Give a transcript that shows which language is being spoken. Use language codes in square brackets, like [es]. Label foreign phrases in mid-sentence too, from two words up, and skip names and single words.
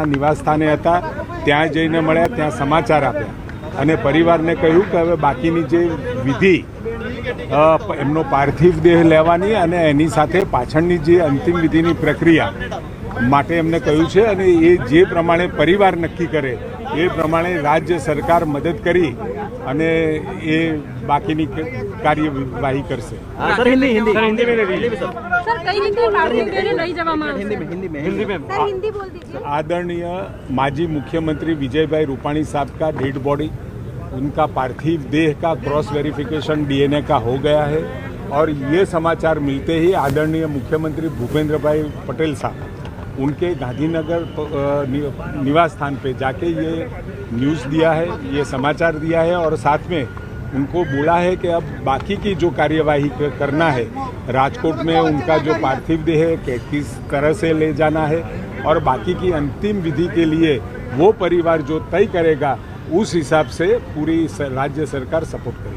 [gu] નિવાસસ્થાને હતા, ત્યાં જઈને મળ્યા, ત્યાં સમાચાર આપ્યા અને પરિવારને કહ્યું કે હવે બાકીની જે વિધિ એમનો પાર્થિવ દેહ લેવાની અને એની સાથે પાછળની જે અંતિમ વિધિની પ્રક્રિયા માટે એમને કહ્યું છે અને એ જે પ્રમાણે પરિવાર નક્કી કરે એ પ્રમાણે રાજ્ય સરકાર મદદ કરી અને એ બાકીની કાર્યવાહી કરશે. [hi] आदरणीय माजी मुख्यमंत्री विजय भाई रूपाणी साहब का [en] dead body, [hi] उनका पार्थिव देह का [en] cross verification [hi] डीएनए का हो गया है और ये समाचार मिलते ही आदरणीय मुख्यमंत्री भूपेंद्र भाई पटेल साहब उनके गांधीनगर निवास स्थान पे जाके ये न्यूज़ दिया है, ये समाचार दिया है और साथ में उनको बोला है कि अब बाकी की जो कार्यवाही करना है, राजकोट में उनका जो पार्थिव देह है किस तरह से ले जाना है और बाकी की अंतिम विधि के लिए वो परिवार जो तय करेगा उस हिसाब से पूरी राज्य सरकार सपोर्ट करेगी.